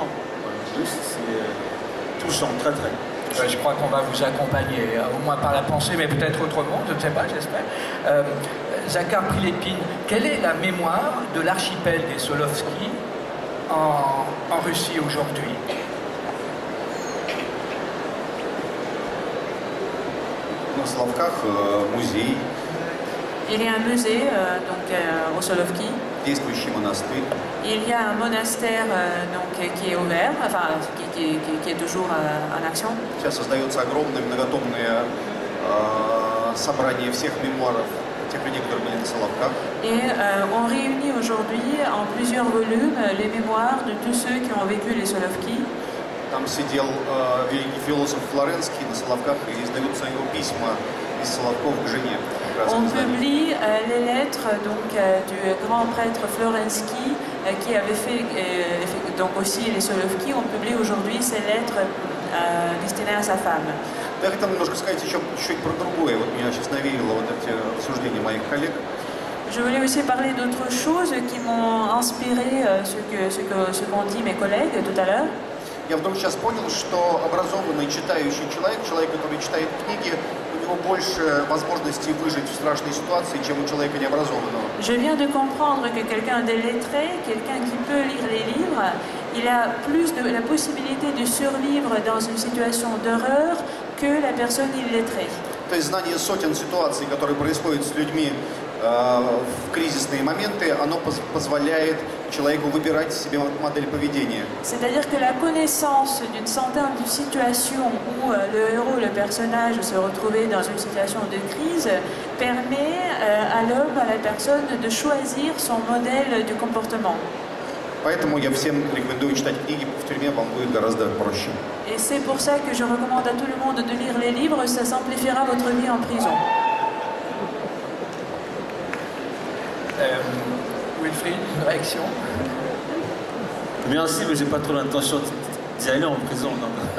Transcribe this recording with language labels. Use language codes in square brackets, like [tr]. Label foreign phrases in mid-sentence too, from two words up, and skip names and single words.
[fr] Oui, c'est touchant, très très. Je crois qu'on va vous accompagner, au moins par la pensée, mais peut-être autrement, je ne sais pas, j'espère. Zakhar Prilepine, quelle est la mémoire de l'archipel des Solovki en Russie aujourd'hui? [ru] На Соловках музей, [fr] Il y a un musée aux Solovki. [ru] действующий монастырь. [fr] Il y a un monastère qui est ouvert, enfin qui est toujours en action. [ru] Сейчас создается огромное многотомное собрание всех мемуаров тех людей, которые были на Соловках. [fr] Et on réunit aujourd'hui en plusieurs volumes les mémoires de tous ceux qui ont vécu les Solovki. [ru] Там сидел великий философ Флоренский на Соловках, и издаются его письма из Соловков к жене. [fr] On publie les lettres du grand prêtre Florensky qui avait fait donc aussi les Solovki. On publie aujourd'hui ces lettres destinées à sa femme. [ru] Я хотел немножко сказать еще чуть про другое. Вот меня сейчас навеяло вот эти рассуждения моих коллег. [fr] Je voulais aussi parler d'autres choses qui m'ont inspiré ce qu'ont dit mes collègues tout à l'heure. [ru] Я вдруг сейчас понял, что образованный читающий человек, который читает книги, у него больше возможностей выжить в страшной ситуации, чем у человека необразованного. [fr] Je viens de comprendre que quelqu'un de lettré, quelqu'un qui peut lire les livres, il a plus de la possibilité de survivre dans une situation d'horreur que la personne illettrée. [ru] То есть знание сотен ситуаций, которые происходят с людьми в кризисные моменты, оно позволяет человеку выбирать себе модель поведения. [fr] C'est-à-dire que la connaissance d'une centaine de situations où le héros, le personnage se retrouvait dans une situation de crise permet à l'homme, à la personne de choisir son modèle de comportement. [ru] Поэтому я всем рекомендую читать книги, в тюрьме вам будет гораздо проще. [fr] Et c'est pour ça que je recommande à tout le monde de lire les livres, ça simplifiera votre vie en prison. Wilfried, une réaction? Merci, mais j'ai pas trop l'intention d'y aller en prison, non.